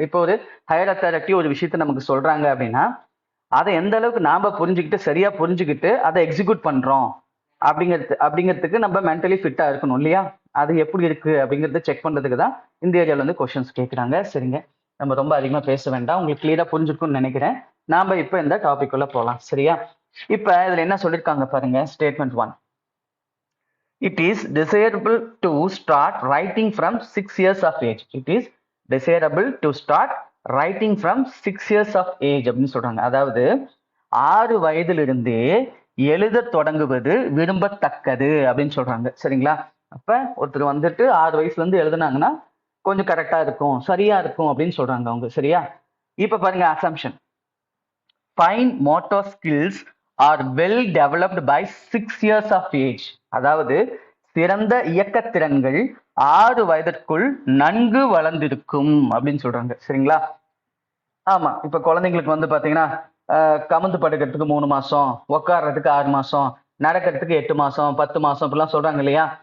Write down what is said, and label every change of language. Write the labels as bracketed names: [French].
[Tamil] இப்போ ஒரு higher authority ஒரு விஷயத்த நமக்கு சொல்றாங்க அப்படின்னா அதை எந்த அளவுக்கு நாம புரிஞ்சுக்கிட்டு சரியா புரிஞ்சுக்கிட்டு அதை எக்ஸிக்யூட் பண்றோம் அப்படிங்கிறதுக்கு நம்ம மென்டலி ஃபிட்டா இருக்கணும் இல்லையா? அது எப்படி இருக்கு அப்படிங்கறத செக் பண்றதுக்கு தான் இந்த ஏரியால வந்து கொஸ்டின்ஸ் கேட்கறாங்க. சரிங்க, நம்ம ரொம்ப அதிகமா பேச வேண்டாம், உங்களுக்கு கிளியரா புரிஞ்சுக்கும்னு நினைக்கிறேன். நாம இப்ப இந்த டாபிக் உள்ள போலாம். சரியா? இப்ப இதுல என்ன சொல்லிருக்காங்க பாருங்க. [English] Statement 1, it is desirable to start writing from 6 years of age. It is desirable to start writing from 6 years of age [Tamil] அப்படின்னு சொல்றாங்க. அதாவது 6 வயதிலிருந்தே எழுத தொடங்குவது விரும்பத்தக்கது அப்படின்னு சொல்றாங்க. சரிங்களா? அப்ப ஒருத்தர் வந்துட்டு 6 வயசுல இருந்து எழுதுனாங்கன்னா கொஞ்சம் கரெக்டா இருக்கும், சரியா இருக்கும் அப்படின்னு சொல்றாங்க அவங்க. சரியா? இப்ப பாருங்க [English] Assumption, fine motor skills are well developed by 6 years of age. [Tamil] அதாவது சிறந்த இயக்கத்திறன்கள் 6 வயதிற்குள் நன்கு வளர்ந்திருக்கும் அப்படின்னு சொல்றாங்க. சரிங்களா? ஆமா, இப்ப குழந்தைங்களுக்கு வந்து பாத்தீங்கன்னா கமுந்து படுக்கிறதுக்கு 3 மாசம், உட்கார்றதுக்கு 6 மாசம், நடக்கிறதுக்கு 8 மாசம், 10 மாசம் இப்படிலாம் சொல்றாங்க இல்லையா?